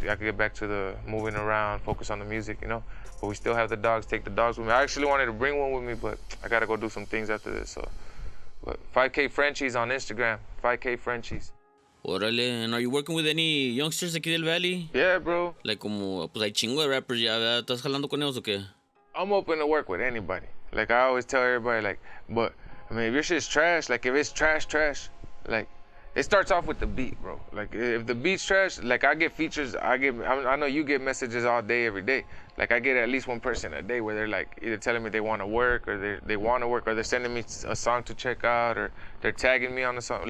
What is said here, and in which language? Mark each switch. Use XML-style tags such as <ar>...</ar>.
<en>I could get back to the moving around, focus on the music, you know? But we still have the dogs, take the dogs with me. I actually wanted to bring one with me, but I gotta go do some things after this, so. But 5K Frenchies on Instagram, 5K Frenchies.</en> <es>Órale,</es> <en>and are you working with any youngsters</en> <es>aquí del Valley?</es> <en>Yeah, bro. Like</en> <es>como, pues hay chingo de rappers ya, ¿verdad? ¿Estás jalando con ellos o qué?</es> <en>I'm open to work with anybody. Like I always tell everybody, like, but I mean, if your shit's trash, like if it's trash, like it starts off with the beat, bro. Like if the beat's trash, like I get features, I know you get messages all day, every day. Like I get at least one person a day where they're like either telling me they want to work or they want to work or they're sending me a song to check out or they're tagging me on the song.</en>